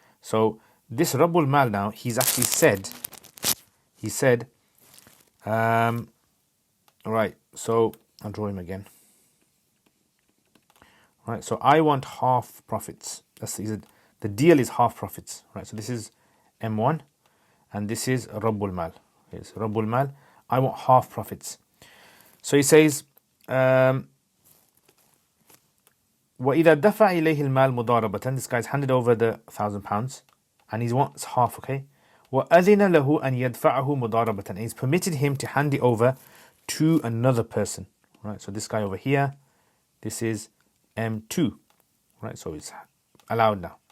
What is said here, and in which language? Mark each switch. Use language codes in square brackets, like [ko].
[en] So this Rabbul Mal now, he's actually said, right, so I'll draw him again. Right, so I want half profits. The deal is half profits. Right, so this is M1 and this is Rabbul Mal. Okay, so Rabbul Mal, I want half profits. So he says, [ar] وَإِذَا دَفَعَ إِلَيْهِ الْمَالِ مُضَارَبَةً. [en] This guy's handed over the £1,000 and he wants half, okay? [ar] وَأَذِنَ لَهُ أَنْ يَدْفَعَهُ مُضَارَبَةً. [en] And he's permitted him to hand it over to another person. Right, so this guy over here, this is M2. Right, so it's allowed now.